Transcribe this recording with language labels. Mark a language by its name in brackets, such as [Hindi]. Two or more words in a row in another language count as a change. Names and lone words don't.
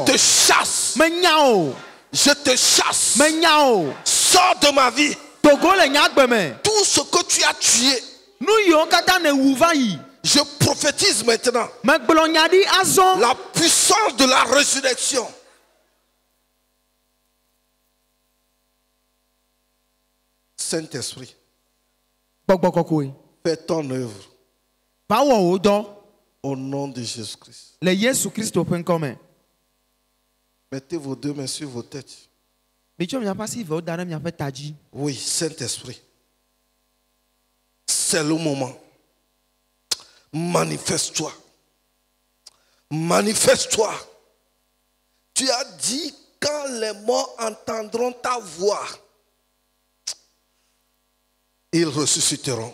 [French] te chasse. [Ewe] Menya o. [French] Je te chasse. [Ewe] Menya o. [French] Sors de ma vie. [Ewe] Togo le nye agbe me. [French] Tout ce que tu as tué, [Ewe] Nu yiwo katã ne wu va yi. [French] je prophétise maintenant [Ewe] Megblɔ nya ɖi azɔ. [French] la puissance de la résurrection. Saint-Esprit, [Ewe] Gbɔgbɔ kɔkɔe. [French] fais ton œuvre [Ewe] Va wɔ wò dɔ [French] au nom de Jésus-Christ. [Ewe] le Yesu Kristo ƒe ŋkɔme. [French] Mettez vos deux mains sur vos têtes. [Ewe] Mitsɔ miaƒe asi vewo da ɖe miaƒe ta dzi. [French] Oui, Saint-Esprit, c'est le moment. Manifeste-toi. Manifeste-toi. Tu as dit, quand les morts entendront ta voix, ils ressusciteront.